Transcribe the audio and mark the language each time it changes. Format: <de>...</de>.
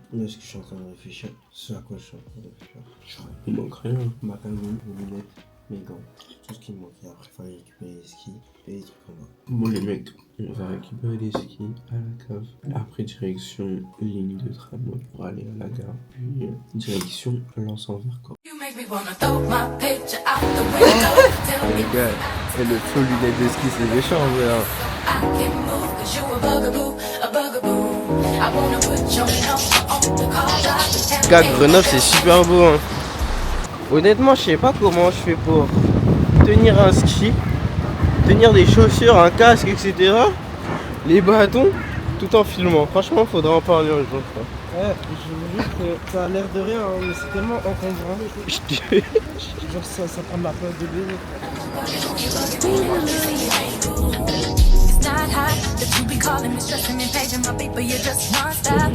<fr>Est-ce que je suis en train de réfléchir? Ce à quoi je suis en train de réfléchir? Il manque rien. Ma cagoule, mes lunettes, mes gants, tout ce qui me manquait. Après, il fallait récupérer les skis et les trucs comme ça. Bon les mecs, on va récupérer les skis à la cave. Après direction ligne de tramway pour aller à la gare. Puis direction Lens en Vercors.</fr> <en>You make me wanna throw my picture out the window. Tell me</en> <fr>Les gars, et le flow lunettes de ski, c'est méchant en vrai. Hein.</fr> <en>I can move, cause you a bugaboo, a bugaboo. I wanna put your number on the call.</en> <fr>Les gars, Grenoble, c'est super beau. Hein. Honnêtement, je sais pas comment je fais pour tenir un ski, tenir des chaussures, un casque, etc. Les bâtons, tout en filmant. Franchement, faudra en parler un jour. Ouais, je veux juste que ça a l'air de rien, hein, mais c'est tellement encombrant. Genre ça prend de la place de bébé.</fr> <en>It's not hot that you be calling me, stressing and paging my paper, you're just non-stop.</en>